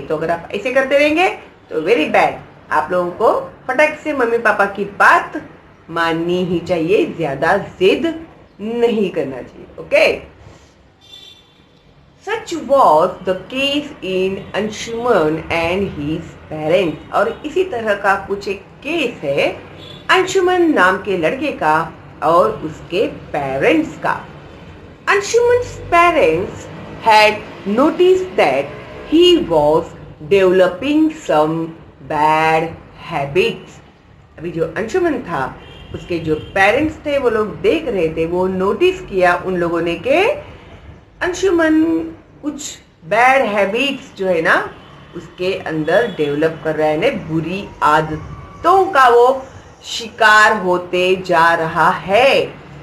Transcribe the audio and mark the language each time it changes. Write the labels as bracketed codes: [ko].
[hi] तो अगर आप ऐसे करते रहेंगे तो [en] Very bad. [hi] आप लोगों को फटाक से मम्मी पापा की बात माननी ही चाहिए, ज्यादा जिद नहीं करना चाहिए. [en] Okay, such was the case in Anshuman and his parents. [hi] और इसी तरह का कुछ एक केस है अंशुमन नाम के लड़के का और उसके पेरेंट्स का. [en] Anshuman's parents had noticed that he was developing some bad habits. [hi] अभी जो अंशुमन था उसके जो पेरेंट्स थे वो लोग देख रहे थे, वो नोटिस किया उन लोगों ने कि अंशुमन कुछ बैड हैबिट्स जो है ना उसके अंदर डेवलप कर रहा है, ना बुरी आदतों का वो शिकार होते जा रहा है.